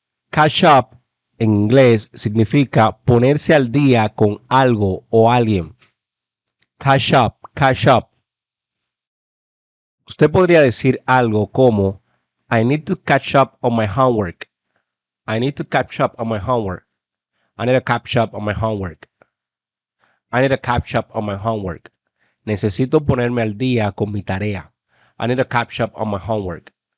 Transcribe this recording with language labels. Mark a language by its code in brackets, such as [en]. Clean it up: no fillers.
[es] Catch up en inglés significa ponerse al día con algo o alguien. [en] Catch up, catch up. [es] Usted podría decir algo como [en] I need to catch up on my homework. I need to catch up on my homework. I need to catch up on my homework. I need to catch up on my homework. [es] Necesito ponerme al día con mi tarea. [en] I need to catch up on my homework.